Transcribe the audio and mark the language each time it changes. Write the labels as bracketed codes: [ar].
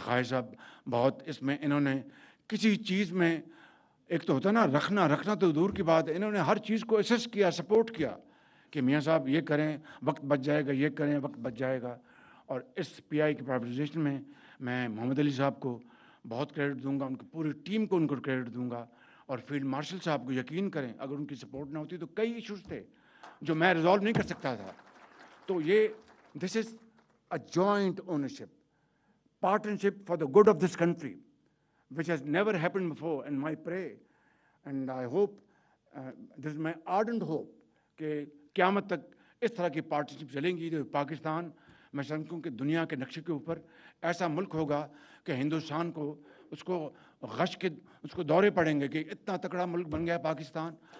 [ur] خواجہ صاحب بہت اس میں انہوں نے کسی چیز میں، ایک تو ہوتا ہے نا رکھنا تو دور کی بات ہے، انہوں نے ہر چیز کو اسیس کیا، سپورٹ کیا کہ میاں صاحب یہ کریں وقت بچ جائے گا، یہ کریں وقت بچ جائے گا. اور اس پی آئی کے پرائیویٹائزیشن میں محمد علی صاحب کو بہت کریڈٹ دوں گا، ان کی پوری ٹیم کو ان کو کریڈٹ دوں گا. اور فیلڈ مارشل صاحب کو یقین کریں اگر ان کی سپورٹ نہ ہوتی تو کئی ایشوز تھے جو میں ریزالو نہیں کر سکتا تھا. تو یہ [en] This is a joint ownership partnership for the good of this country, which has never happened before. And my pray, and I hope, this is my ardent hope, [ur] کہ قیامت تک اس طرح کی پارٹنرشپ چلیں گی تو پاکستان میں سمجھتا ہوں کہ دنیا کے نقشے کے اوپر ایسا ملک ہوگا کہ ہندوستان کو اس کو غش کے اس کو دورے پڑیں گے کہ اتنا تکڑا ملک بن گیا پاکستان.